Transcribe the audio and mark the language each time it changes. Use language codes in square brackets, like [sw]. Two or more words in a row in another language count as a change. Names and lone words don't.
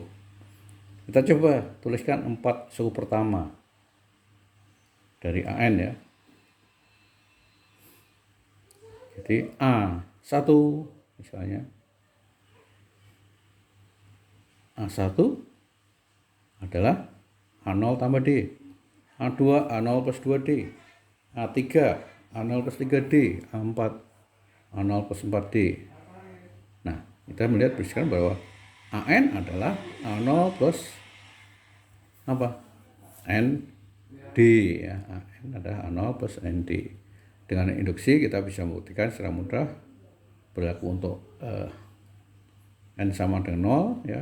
[id] Kita coba tuliskan 4 suku pertama dari AN ya. Jadi A1 misalnya, A1 adalah A0 tambah D, A2 A0 plus 2D, A3 A0 plus 3D, A4 A0 plus 4D. Nah, kita melihat berdasarkan bahwa AN adalah A0 plus apa? ND ya. AN adalah A0 plus ND. Dengan induksi kita bisa membuktikan secara mudah berlaku untuk N sama dengan 0 ya.